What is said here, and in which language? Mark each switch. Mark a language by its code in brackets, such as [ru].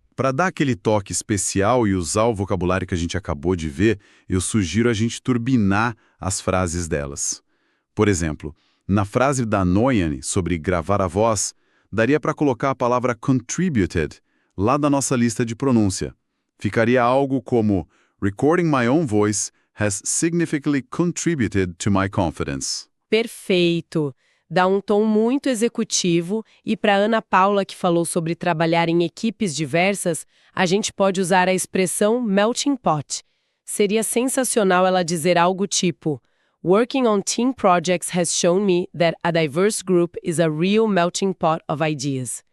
[pt] Para dar aquele toque especial e usar o vocabulário que a gente acabou de ver, eu sugiro a gente turbinar as frases delas. Por exemplo, na frase da Noyane sobre gravar a voz, daria para colocar a palavra contributed lá da nossa lista de pronúncia. Ficaria algo como [en] recording my own voice has significantly contributed to my confidence. [pt] Perfeito! Dá um tom muito executivo e para Ana Paula, que falou sobre trabalhar em equipes diversas, a gente pode usar a expressão melting pot. Seria sensacional ela dizer algo tipo [en] Working on team projects has shown me that a diverse group is a real melting pot of ideas.